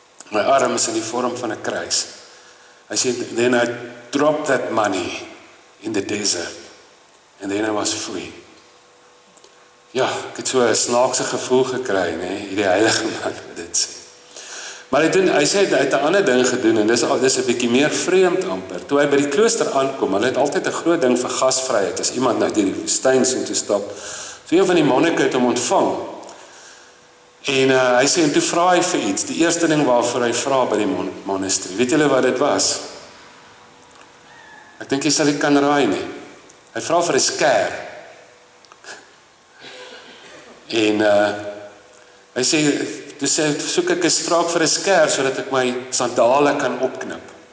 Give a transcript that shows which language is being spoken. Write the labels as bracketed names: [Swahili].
[Afrikaans] My arm is in die vorm van 'n kruis. Hy sê, [English] then I dropped that money in the desert, and then I was free. [Afrikaans] Ja, ek het so 'n snaakse gevoel gekry, nee, hierdie heilige man wat dit sê. Maar hy sê, hy het 'n ander ding gedoen, en dis 'n bietjie meer vreemd amper. Toe hy by die klooster aankom, hulle het altyd 'n groot ding vir gasvryheid, as iemand nou deur die woestyn so toe stap. So een van die monnike het hom ontvang. En hy sê, en toe vra hy vir iets, die eerste ding waarvoor hy vra by die monastery. Weet julle wat dit was? Ek dink jy sal nie kan raai nie. Hy vra vir 'n skêr. En hy sê, soek ek 'n straak vir 'n skêr sodat ek my sandale kan opknip.